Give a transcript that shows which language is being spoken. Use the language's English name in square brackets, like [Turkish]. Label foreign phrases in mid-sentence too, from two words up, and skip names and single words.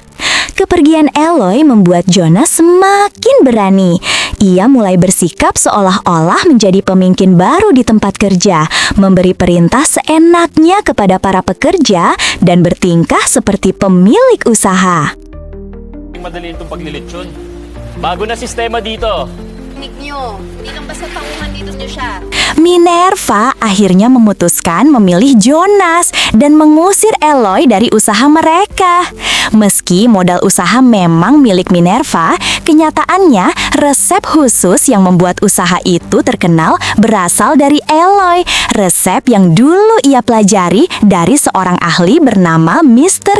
[Indonesian] Kepergian Eloy membuat Jonas semakin berani. Ia mulai bersikap seolah-olah menjadi pemimpin baru di tempat kerja, memberi perintah seenaknya kepada para pekerja, dan bertingkah seperti pemilik usaha. [Filipino] Madali itong paglilitsyon. Bago na sistema dito. Nig nyo, hindi lang basta tauhan dito nyo siya. [Indonesian] Minerva akhirnya memutuskan memilih Jonas dan mengusir Eloy dari usaha mereka. Meski modal usaha memang milik Minerva, kenyataannya resep khusus yang membuat usaha itu terkenal berasal dari Eloy. Resep yang dulu ia pelajari dari seorang ahli bernama Mr.